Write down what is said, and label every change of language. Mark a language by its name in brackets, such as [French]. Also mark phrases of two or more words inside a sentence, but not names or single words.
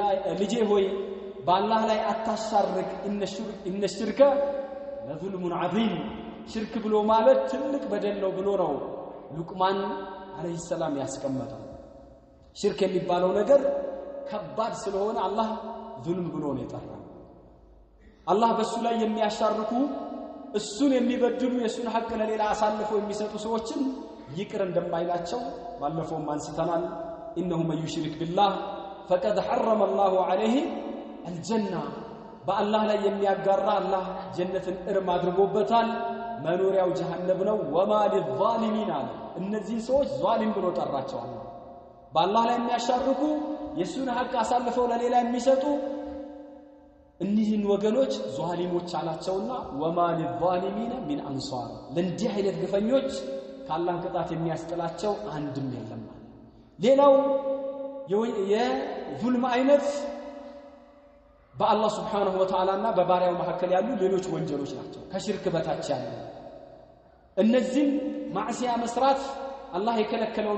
[Amharic] ልጄ ሆይ በአላህ ላይ አታሻርክ [Arabic] إن الشرك لظلم عظيم [Amharic] ሽርክ ብሎ ማለት ትልቅ በደል ነው ብሎ ነው ሉቅማን [Arabic] عليه السلام [Amharic] ያስቀመጠው ሽርክ የሚባለው ነገር ከባድ ስለሆነ አላህ ዙልም ብሎ ነው የጠራው አላህ በሱ ላይ የሚያሻርኩ እሱን የሚበድሉ የሱን ሐቅ ለሌላ አሳልፎ የሚሰጡ ሰዎችን ይቅር እንደማይላቸው ባለፈው አንስተናል [Arabic] انه من يشرك بالله فقد حرم الله عليه الجنه [Amharic] በአላህ ላይ የሚያጋራ አላህ ጀነትን እርም አድርጎበታል መኖሪያው ጀሃነም ነው [Arabic] وما للظالمين [Amharic] እነዚህ ሰዎች ዛሊም ብሎ ጠራቸው አላህ በአላህ ላይ የሚያሻርኩ የሱን ሐቅ አሳልፈው ለሌላ የሚሰጡ እነዚህን ወገኖች ዛሊሞች አላቸውና [Arabic] وما للظالمين من انصار [Amharic] ለእንዲህ አይነት ግፈኞች ካላህ ቅጣት የሚያስጥላቸው አንድም የለም ሌላው የዙልም አይነት በአላህ [Arabic] سبحانه وتعالى [Amharic] እና በባሪያው መካከል ያሉ ሌሎች ወንጀሎች ናቸው ከሽርክ በታች ያሉ እነዚህ ማዕሲያ መስራት አላህ የከለከለውን